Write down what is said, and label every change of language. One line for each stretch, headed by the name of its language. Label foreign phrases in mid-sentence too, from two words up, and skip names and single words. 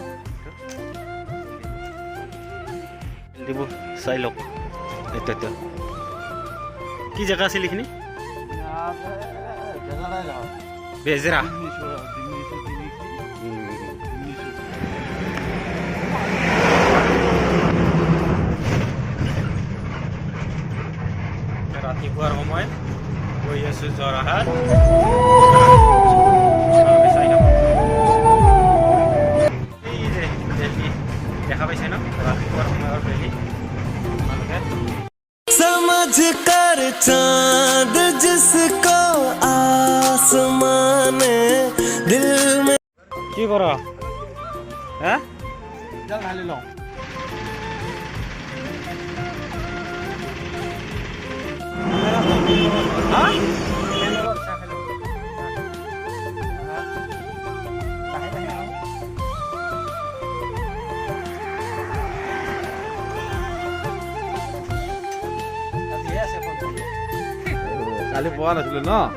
Assamese: তেল দিব চাই লওক এটা কি জেগা আছিল এইখিনি বেজৰা ৰাতিপুৱাৰ সময় গৈ আছো যোৰহাট দেখা পাইছে ন ৰাতিপুৱাৰ সময়ৰ বেলি
Hindi: समझ कर चांद जिसको आसमान दिल में
Assamese: কি কৰ হা জাল ঢালি লওঁ হা কালি পোৱা নাছিলো ন